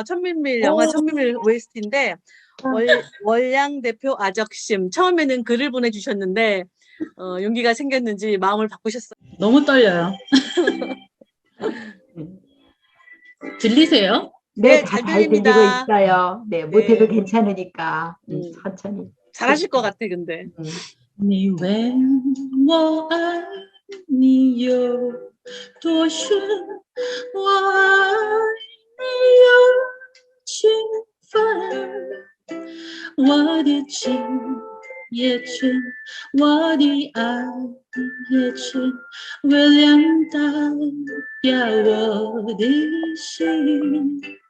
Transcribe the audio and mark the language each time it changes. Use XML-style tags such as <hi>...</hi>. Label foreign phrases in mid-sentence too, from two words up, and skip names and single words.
<ko>천밀밀 영화 천밀밀 OST인데 월량 대표 아적심 처음에는 글을 보내주셨는데 용기가 생겼는지 마음을 바꾸셨어요. 너무 떨려요. 들리세요? 네, 잘 잘 들리고 들립니다. 있어요. 네, 못해도 괜찮으니까 천천히. 잘하실 것 같아, 근데.</ko> <zh>你为我爱你有多深，我爱你有几分，我的情也真，我的爱也真，微亮代表我的心。</zh>